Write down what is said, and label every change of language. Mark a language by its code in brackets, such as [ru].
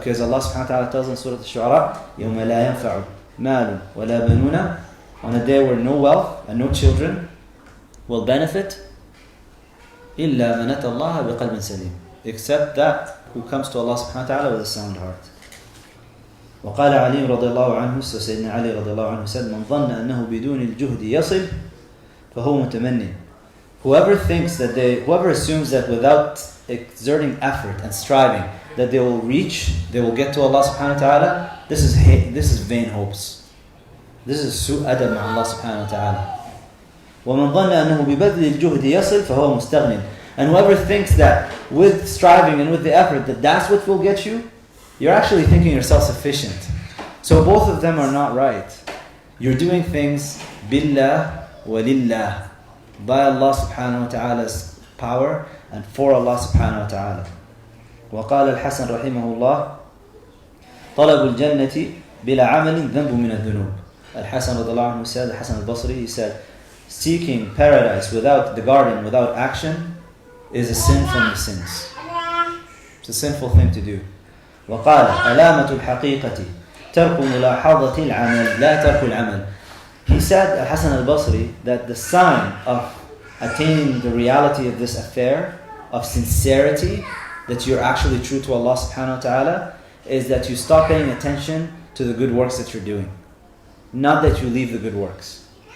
[en] Because Allah subhanahu wa ta'ala tells in Surah Al-Shu'ara, [ar] يَوْمَ لَا يَنْفَعُ مَالٌ وَلَا بَنُونَ. [en] On a day where no wealth and no children will benefit, [ar] إِلَّا مَنَتَ اللَّهَ بِقَلْبٍ سَلِيمٍ. [en] Except that who comes to Allah subhanahu wa ta'ala with a sound heart. [ar] وقال علي رضي الله عنه, [en] so Sayyidina Ali رضي الله عنه said, [ar] من ظن أنه بدون الجهد يصل فهو متمني. [en] Whoever assumes that without exerting effort and striving that they will get to Allah subhanahu wa ta'ala, this is vain hopes. This is [ar] سوء أدب مع [en] Allah subhanahu wa ta'ala. [ar] وَمَنْ ظَنَّ أَنَّهُ بِبَذْلِ الْجُهْدِ يَصِلْ فَهُوَ مُسْتَغْنٍ. [en] And whoever thinks that with striving and with the effort that that's what will get you, you're actually thinking you're self-sufficient. So both of them are not right. You're doing things billah wa lillah, by Allah subhanahu wa ta'ala's power and for Allah subhanahu wa ta'ala. [ar] وقال الحسن رحمه الله طلب الجنة بلا عمل ذنب من الذنوب. [en] Al-Hasan radiallahu anhu said, Al-Hasan al-Basri, he said, seeking paradise without the garden, without action, is a sin from the sins. It's a sinful thing to do. [ar] وقال علامة الحقيقة ترك ملاحظة العمل لا ترك العمل. [en] He said, Al-Hasan al-Basri, that the sign of attaining the reality of this affair, of sincerity, that you're actually true to Allah subhanahu wa ta'ala, is that you stop paying attention to the good works that you're doing. Not that you leave the good works.